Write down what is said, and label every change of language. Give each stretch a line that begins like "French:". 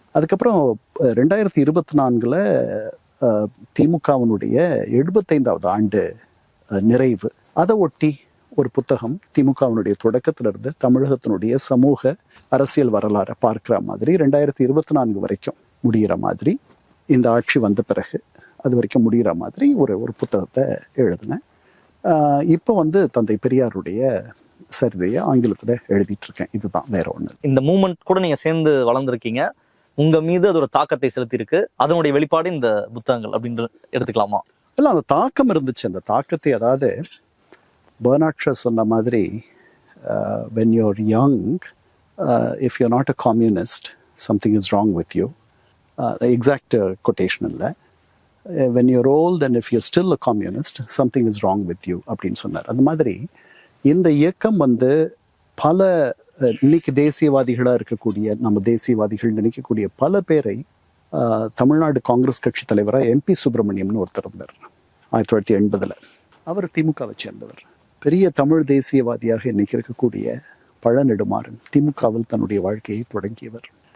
Tamil: அதுக்கப்புறம் 2024 திமுகவினுடைய 75வது ஆண்டு நிறைவு, அதை ஒட்டி ஒரு புத்தகம் திமுகவினுடைய தொடக்கத்துல இருந்து தமிழகத்தினுடைய சமூக அரசியல் வரலாறை பார்க்கிற மாதிரி 2024 வரைக்கும் முடிகிற மாதிரி, இந்த ஆட்சி வந்த பிறகு அது வரைக்கும் முடிகிற மாதிரி ஒரு புத்தகத்தை எழுதினேன். இப்போ வந்து தந்தை பெரியாருடைய சரிதையை ஆங்கிலத்துல எழுதிட்டு இருக்கேன். இதுதான், வேற ஒண்ணு. இந்த மூமெண்ட் கூட நீங்க சேர்ந்து வளர்ந்துருக்கீங்க, உங்க மீது அது ஒரு தாக்கத்தை செலுத்தியிருக்கு, அதனுடைய வெளிப்பாடு இந்த புத்தகங்கள் அப்படின்னு எடுத்துக்கலாமா? இல்ல, அந்த தாக்கம் இருந்துச்சு. அந்த தாக்கத்தை, அதாவது பெர்னாட் ஷா சொன்ன மாதிரி
English: when you're young, if you're not a communist, something is wrong with you. The exact quotation
Tamil: இல்லை.
English: when you're old and if you're still a communist, something is wrong with you
Tamil: அப்படின்னு சொன்னார். அந்த மாதிரி இந்த இயக்கம் வந்து பல இன்னைக்கு தேசியவாதிகளா இருக்கக்கூடிய, நம்ம தேசியவாதிகள் நினைக்கக்கூடிய பல பேரை, தமிழ்நாடு காங்கிரஸ் கட்சி தலைவராக MP சுப்பிரமணியம்னு ஒருத்தர் இருந்தார் 1980. அவர் திமுகவை சேர்ந்தவர். பெரிய தமிழ் தேசியவாதியாக இன்னைக்கு இருக்கக்கூடிய பழநெடுமாறன் திமுகவில் தன்னுடைய வாழ்க்கையை தொடங்கியவர்.